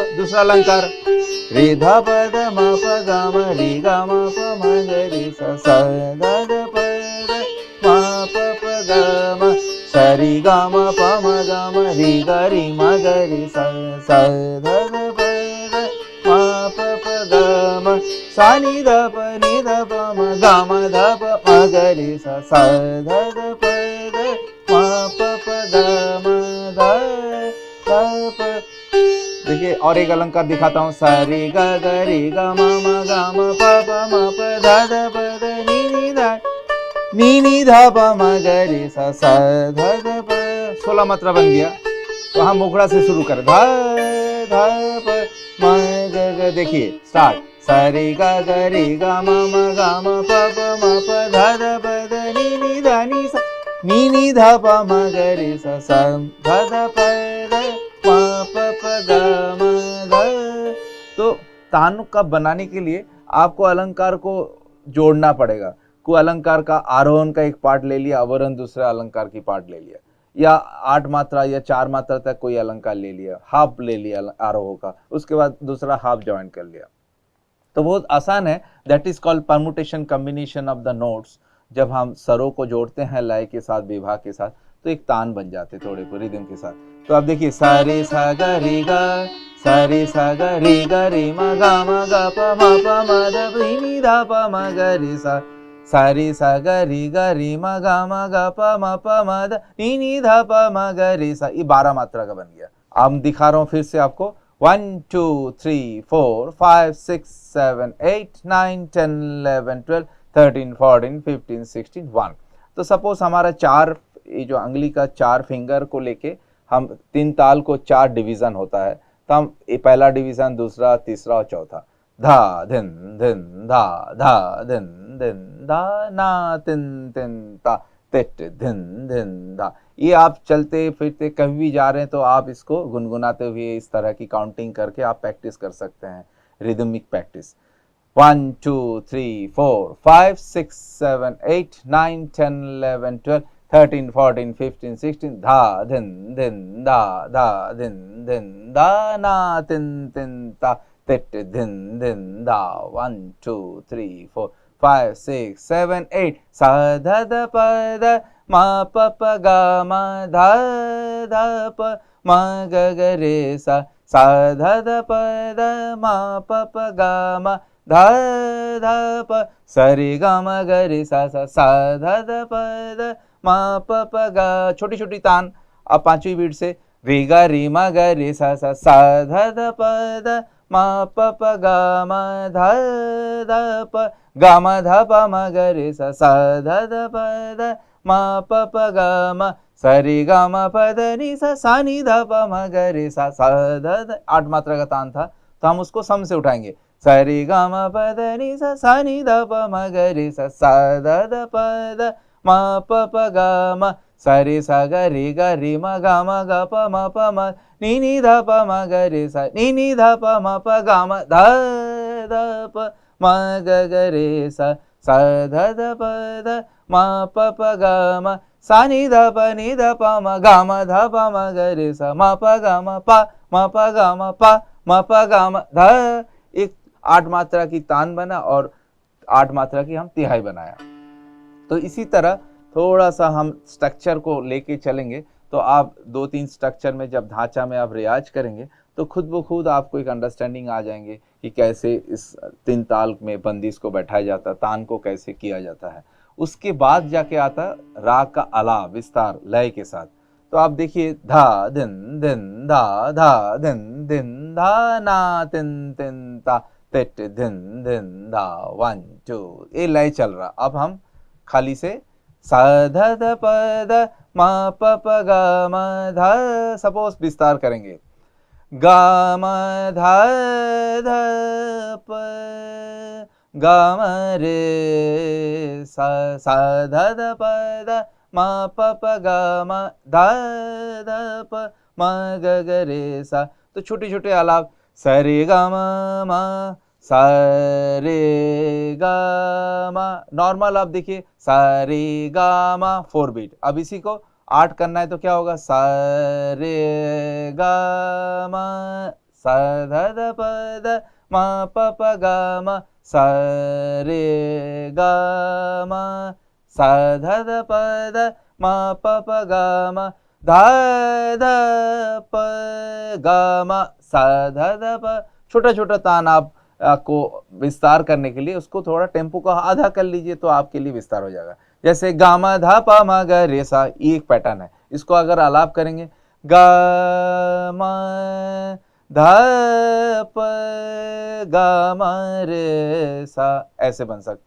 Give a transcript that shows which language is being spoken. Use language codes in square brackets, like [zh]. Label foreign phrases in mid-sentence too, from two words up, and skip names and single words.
[hi] दूसरा अलंकार रे ध प ध म प ग म रे ग म प म ग रे सा सा ध ध प ध म प प ग म स रे ग म प म ग म रे ग रे म ग रे सा सा ध ध प ध म प प ग म सा नि ध प म ग म ध प म ग रे सा सा ध ध प ध म प प ग म ध ध प। देखिए और एक अलंकार दिखाता हूँ, सा रे ग ग रे ग म म ग म प प म प ध ध प ध नि नि ध नि नि ध प म ग रे सा सा ध ध प। 16 मात्रा बन गया। तो हम मुखड़ा से शुरू करें, ध ध प म ग ग। देखिए स्टार्ट, सा रे ग ग रे ग म म ग म प प म प ध ध प ध नि नि ध नि सा नि नि ध प म ग रे सा सा ध ध प ध म प प ग म ध। तो तान का बनाने के लिए आपको अलंकार को जोड़ना पड़ेगा। कोई अलंकार का आरोहण का एक पार्ट ले लिया, अवरोहण दूसरा अलंकार की पार्ट ले लिया, या 8 मात्रा या 4 मात्रा तक कोई अलंकार ले लिया, हाफ ले लिया आरोह का, उसके बाद दूसरा हाफ ज्वाइन कर लिया। तो बहुत आसान है। [en] that is called permutation combination of the notes. [hi] जब हम स्वरों को जोड़ते हैं लय के साथ, विभाग के साथ, तो एक तान बन जाते थोड़े रिदम के साथ। तो आप देखिए, सा रे सा ग रे ग, सा रे सा ग रे ग रे म ग म ग प म प म ध प नि ध प म ग रे सा सा रे सा ग रे ग रे म ग म ग प म प म ध नि नि ध प म ग रे सा। ये 12 मात्रा का बन गया। अब दिखा रहा हूँ फिर से आपको, 1 2 3 4 5 6 7 8 9 10 11 12 13 14 15 16 1। तो सपोज हमारा 4, ये जो अंगुली का 4 फिंगर को लेके हम 3 ताल को 4 डिवीजन होता है। तो हम ये पहला डिवीजन, दूसरा, तीसरा और चौथा। धा धिन धिन धा धा धिन धिन धा ना तिन तिन ता तिट धिन धिन धा। ये आप चलते फिरते कभी भी जा रहे हैं तो आप इसको गुनगुनाते हुए इस तरह की काउंटिंग करके आप प्रैक्टिस कर सकते हैं, [en] rhythmic practice. [hi] 1 2 3 4 5 6 7 8 9 10 11 12 13 14 15 16 धा धिन धिन धा धा धिन धिन धा ना तिन तिन ता तिट धिन धिन धा। 1 2 3 4 5 6 7 8 सा धा धा प धा मा प प गा मा धा धा प मा ग ग रे सा सा धा धा प धा मा प प गा मा धा धा प सरे गा मा ग रे सा सा सा धा धा प धा मा प प गा। छोटी छोटी तान अब पांचवी बीट से रे गा रे मा ग रे सा सा सा धा धा प धा मा प प गा मा धा धा प गा मा धा प मा ग रे सा सा धा धा प धा मा प प गा मा सरे गा मा प ध नि सा सा नि धा प मा ग रे सा सा धा धा। 8 मात्रा का तान था तो हम उसको सम से उठाएंगे, सरे गा मा प ध नि सा नि ध प म ग रे सा सा ध ध प ध म प प ग म सरे सा ग रे म ग म ग प म नि ध प म ग रे सा नि ध प म प ग म ध ध प म ग ग रे सा सा ध ध प ध म प प ग म सा नि ध प म ग म ध प म ग रे सा म प ग म प म प ग म प म प ग म ध। एक 8 मात्रा की तान बना और 8 मात्रा की हम तिहाई बनाया। तो इसी तरह थोड़ा सा हम स्ट्रक्चर को लेके चलेंगे तो आप 2-3 स्ट्रक्चर में जब ढांचा में आप रियाज करेंगे तो खुद ब खुद आपको एक अंडरस्टैंडिंग आ जाएंगे कि कैसे इस 3 ताल में बंदिश को बैठाया जाता है, तान को कैसे किया जाता है। उसके बाद जाके आता राग का अलाव विस्तार लय के साथ। तो आप देखिए धा दिन दिन धा धा दिन दिन धा ना तिन तिन ता तिट दिन दिन धा 1 2 ये लय चल रहा। अब हम खाली से सा ध ध प ध म प प ग म ध सपोज विस्तार करेंगे ग म ध ध प ग म रे सा सा ध ध प ध म प प ग म ध ध प म ग ग रे सा। तो छोटे छोटे आलाप सरे ग म सा रे गा मा। नॉर्मल आप देखिए सा रे गा मा 4 बीट। अब इसी को 8 करना है तो क्या होगा सा रे गा मा सा ध ध प ध म प प गा मा सा रे गा मा सा ध ध प ध म प प गा मा धा ध प गा मा सा ध ध प। छोटा छोटा तान आप को विस्तार करने के लिए उसको थोड़ा टेम्पो का आधा कर लीजिए तो आपके लिए विस्तार हो जाएगा। जैसे गामा धा पा मा ग रे सा ये एक पैटर्न है, इसको अगर आलाप करेंगे गामा धा प गामा रे सा ऐसे बन सकता।